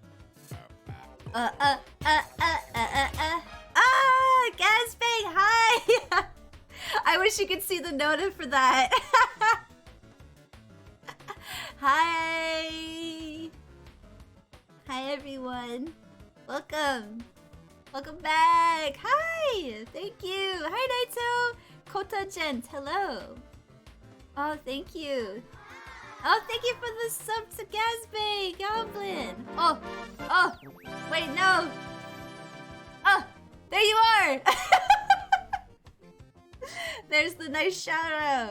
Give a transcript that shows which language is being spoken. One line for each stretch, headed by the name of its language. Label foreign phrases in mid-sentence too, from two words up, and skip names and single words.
English: Gasbang, hi! I wish you could see the note for that. Hi! Hi everyone. Welcome. Welcome back. Hi! Thank you. Hi Naito. Kota Gent, hello. Oh, thank you. Oh, thank you for the sub to Gasbay, Goblin. Oh, wait, no. Oh, there you are. There's the nice shout out.